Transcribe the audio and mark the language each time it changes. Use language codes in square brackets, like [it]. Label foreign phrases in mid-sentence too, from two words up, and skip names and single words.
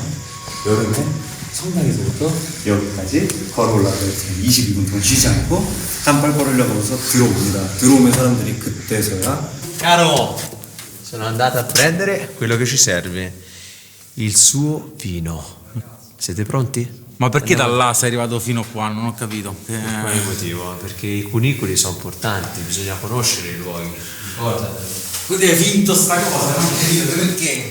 [ko] 여름에 성당에서부터 여기까지 걸어 올라가서 22분 동안 쉬지 않고 땀빨 걸으려고 해서 들어옵니다. 들어오면 사람들이 그때서야 [it] Caro, sono andato a prendere quello che ci serve, il suo vino. Siete pronti? Ma perché da là sei arrivato fino qua? Non ho capito. Per quale motivo? Perché i cunicoli sono importanti, bisogna conoscere i luoghi. Quindi hai finto sta cosa, non ho capito perché?